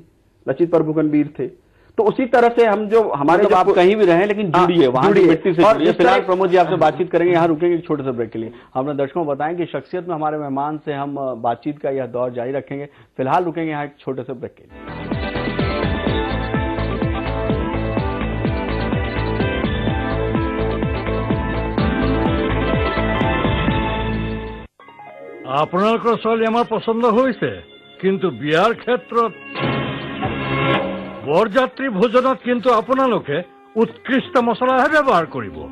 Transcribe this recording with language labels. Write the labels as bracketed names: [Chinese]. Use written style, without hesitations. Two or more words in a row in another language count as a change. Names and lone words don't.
[Hindi] लचित बरफुकन वीर थे, तो उसी तरह से हम जो हमारे मतलब आप कहीं भी रहे लेकिन जुड़िए, वहां की मिट्टी से जुड़िए। फिलहाल प्रमोद जी आपसे बातचीत करेंगे, यहाँ रुकेंगे एक छोटे से ब्रेक के लिए। हमने दर्शकों को बताएं कि शख्सियत में हमारे मेहमान से हम बातचीत का यह दौर जारी रखेंगे। फिलहाल रुकेंगे यहाँ एक छोटे से ब्रेक के लिए। [Assamese] আপোনালোকৰ ছোৱালী আমাৰ পছন্দ হৈছে, কিন্তু বিয়াৰ ক্ষেত্ৰত বৰযাত্ৰী ভোজনত কিন্তু আপোনালোকে উৎকৃষ্ট মছলাহে ব্যৱহাৰ কৰিব।